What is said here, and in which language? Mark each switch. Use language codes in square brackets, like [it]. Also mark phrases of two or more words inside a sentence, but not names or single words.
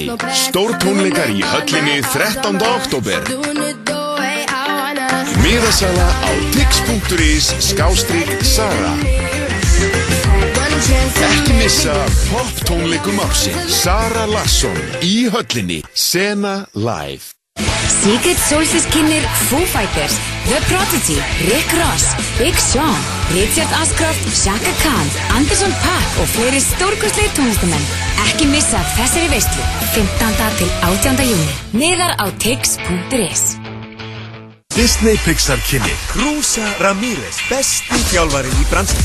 [is] Stórtónleikar í höllinni 13. október. Miðasala á tix.is/Sara. Ekki missa pop-tónleikum ársins. Sara Larsson í höllinni. Sena Live. Secret Solstice kynnir Foo Fighters, The Prodigy, Rick Ross, Big Sean, Richard Ashcroft, Chaka Khan, Anderson .Paak og fleiri stórkostlegir tónlistamenn. Ekki missa þessari veislu 15. til 18. júní. Miðar á tix.is. Disney Pixar kynni Cruz Ramírez, besti þjálfari í bransanum.